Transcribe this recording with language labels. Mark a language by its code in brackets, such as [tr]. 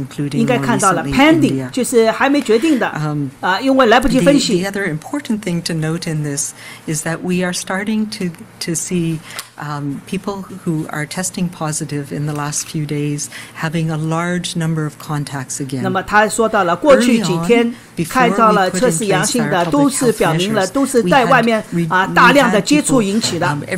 [zh] 应该看到了 pending 就是还没决定的因为来不及分析。 [en] The other important thing to note in this is that we are starting to see people who are testing positive in the last few days having a large number of contacts again. [zh] 那么他说到了过去几天看到了测试阳性的都是表明了都是在外面大量的接触引起的。